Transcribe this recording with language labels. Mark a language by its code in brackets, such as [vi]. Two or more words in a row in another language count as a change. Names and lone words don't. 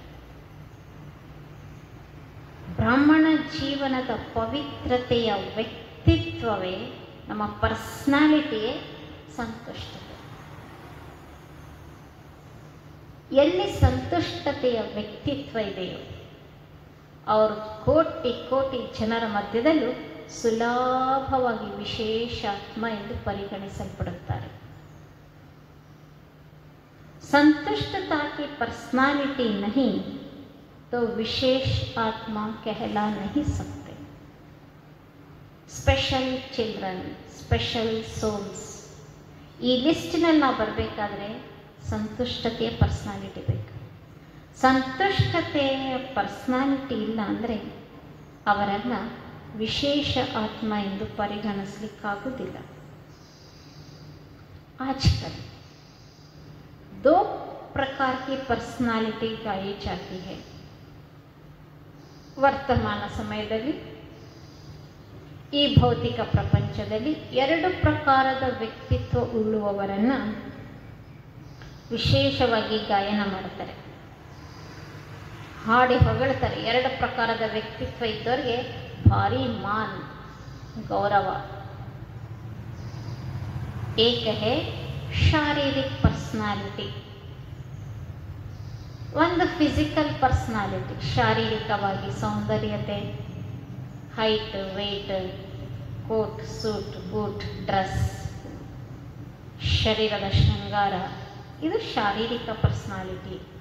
[kn] ಬ್ರಾಹ್ಮಣ ಜೀವನದ ಪವಿತ್ರತೆಯ ವ್ಯಕ್ತಿತ್ವವೇ, ನಮ್ಮ ಪರ್ಸನಾಲಿಟಿಯೇ ಸಂತುಷ್ಟತೆ. ಎಲ್ಲಿ ಸಂತುಷ್ಟತೆಯ ವ್ಯಕ್ತಿತ್ವ ಇದೆಯೋ ಅವರು ಕೋಟಿ ಕೋಟಿ ಜನರ ಮಧ್ಯದಲ್ಲೂ ಸುಲಭವಾಗಿ ವಿಶೇಷ ಆತ್ಮ ಎಂದು ಪರಿಗಣಿಸಲ್ಪಡುತ್ತಾರೆ. [hi] संतुष्टता की पर्सनालिटी नहीं तो विशेष आत्मा कहला नहीं सकते. [en] special children, special souls, [kn] ಈ ಲಿಸ್ಟಿನಲ್ಲಿ ನಾವು ಬರಬೇಕಾದ್ರೆ ಸಂತುಷ್ಟತೆಯ ಪರ್ಸನಾಲಿಟಿ ಬೇಕು. ಸಂತುಷ್ಟತೆಯ ಪರ್ಸನಾಲಿಟಿ ಇಲ್ಲ ಅಂದರೆ ಅವರನ್ನು ವಿಶೇಷ ಆತ್ಮ ಎಂದು ಪರಿಗಣಿಸಲಿಕ್ಕಾಗುವುದಿಲ್ಲ. [hi] आजकल 2 प्रकार की पर्सनालिटी गाई जाती है. [kn] ವರ್ತಮಾನ ಸಮಯದಲ್ಲಿ ಈ ಭೌತಿಕ ಪ್ರಪಂಚದಲ್ಲಿ 2 ಪ್ರಕಾರದ ವ್ಯಕ್ತಿತ್ವ ಉಳ್ಳುವವರನ್ನು ವಿಶೇಷವಾಗಿ ಗಾಯನ ಮಾಡ್ತಾರೆ, ಹಾಡಿ ಹೊಗಳ್ತಾರೆ. 2 ಪ್ರಕಾರದ ವ್ಯಕ್ತಿತ್ವ ಇದ್ದವರಿಗೆ ಭಾರಿ ಮಾನ್ ಗೌರವ. [hi] एक है [kn] ಶಾರೀರಿಕ ಪರ್ಸನಾಲಿಟಿ, ಒಂದು [en] physical personality, [kn] ಶಾರೀರಿಕವಾಗಿ ಸೌಂದರ್ಯತೆ, [en] height, weight, coat, suit, boot, dress, [kn] ಶರೀರದ ಶೃಂಗಾರ, ಇದು ಶಾರೀರಿಕ ಪರ್ಸನಾಲಿಟಿ.